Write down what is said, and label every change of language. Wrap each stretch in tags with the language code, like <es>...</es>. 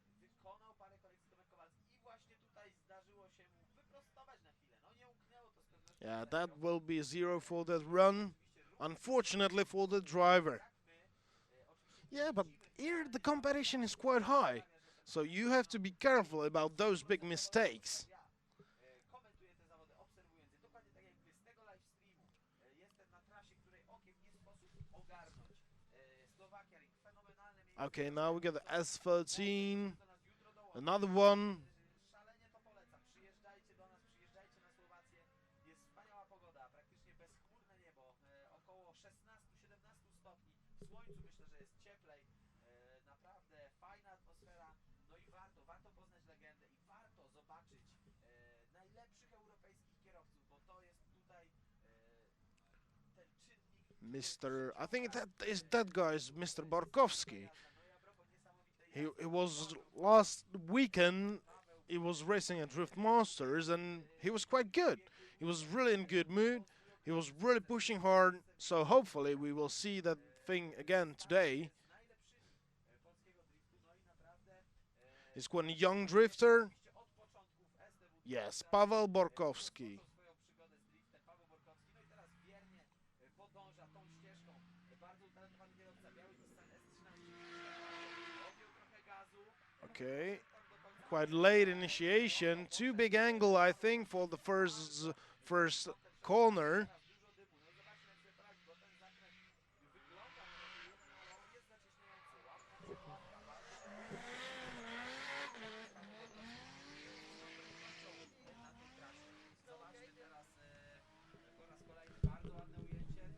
<pl>wykonał parę korekcji Tomek Kowalski i właśnie tutaj zdarzyło się mu wyprostować na chwilę. No nie umknęło to z pewnością.</pl> <en>yeah, that will be a zero for that run, unfortunately for the driver. Yeah, but here the competition is quite high, so you have to be careful about those big mistakes.</en> <pl>Komentuję te zawody, obserwując je, dokładnie tak jak wy z tego live streamu. Jestem na trasie, której okiem nie sposób ogarnąć. Slovakia ring, fenomenalne miejsce.</pl> <en>Okay, now we got the S13, another one.</en> <pl>Szalenie to polecam. Przyjeżdżajcie do nas, przyjeżdżajcie na Słowację. Jest wspaniała pogoda, praktycznie bezchmurne niebo, około 16-17 stopni. W słońcu myślę, że jest cieplej. Naprawdę fajna atmosfera. No i warto poznać legendę i warto zobaczyć najlepszych europejskich kierowców, bo to jest tutaj ten czynnik.</pl> <en>I think that guy is Mr. Barkowski. He was last weekend. He was racing at Drift Masters, and he was quite good. He was really in good mood. He was really pushing hard, so hopefully we will see that thing again today.</en> <pl>z najlepszymi polskiego driftu, no i naprawdę</pl> <en>He's quite a young drifter.</en> <pl>oczywiście od początków STW</pl> <en>Yes, Paweł Borkowski.</en> <pl>rozpoczął swoją przygodę z driftem. Paweł Borkowski, no i teraz wiernie podąża tą ścieżką. Bardzo utalentowany kierowca, biały Nissan S13. Odjął trochę gazu.</pl> <en>Okay, quite late initiation. Too big angle, I think, for the first corner.</en> <pl>No i zobaczmy, jak sobie poradzi, bo ten zakręt wygląda na to, no jest zacieśniający. Łapka, łapka, bardzo na tej trasie. Zobaczmy teraz po raz kolejny bardzo ładne ujęcie.</pl>